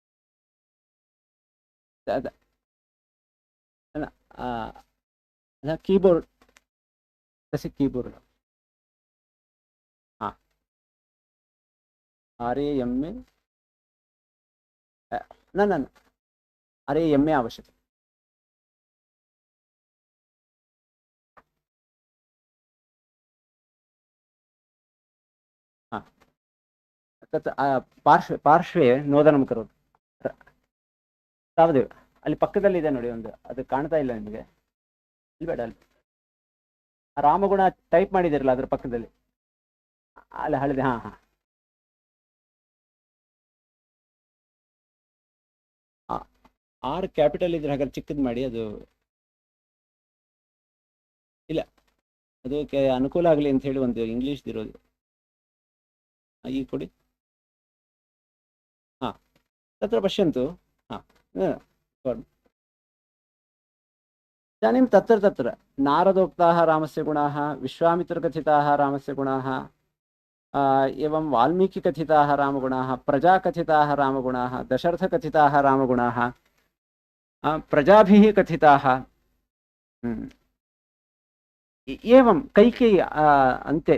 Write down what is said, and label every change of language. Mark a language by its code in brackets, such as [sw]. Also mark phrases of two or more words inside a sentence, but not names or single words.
[sa] कीबोर्ड्, तस्य कीबोर्ड् RAMA न RAMA आवश्यकम्। तत् पार्श्वे नोदनं करोतु, तावदेव। [kn] ಅಲ್ಲಿ ಪಕ್ಕದಲ್ಲಿದೆ ನೋಡಿ, ಒಂದು ಅದು ಕಾಣ್ತಾ ಇಲ್ಲ ನಿಮಗೆ, ಇಲ್ಲಿ ಬೇಡ, ಅಲ್ಲಿ ರಾಮಗುಣ ಟೈಪ್ ಮಾಡಿದಿರಲ್ಲ ಅದರ ಪಕ್ಕದಲ್ಲಿ, ಅಲ್ಲಿ ಹಳದಿ, [en] R capital [kn] ಇದ್ರೆ ಹಾಗಾದ್ರೆ ಚಿಕ್ಕದು ಮಾಡಿ, ಅದು ಇಲ್ಲ, ಅದಕ್ಕೆ ಅನುಕೂಲ ಆಗಲಿ ಅಂತ ಹೇಳಿ ಒಂದು ಇಂಗ್ಲೀಷ್ ಇರೋದು ಈಗ ಕೊಡಿ। [sa] तत्र पश्यन्तु, इदानीं तत्र नारदोक्ताः रामस्य गुणाः, विश्वामित्रकथिताः रामस्य गुणाः, एवं वाल्मीकिकथिताः रामगुणाः, प्रजाकथिताः रामगुणाः, दशरथकथिताः रामगुणाः, प्रजाभिः कथिताः, एवं कैकेयी अन्ते।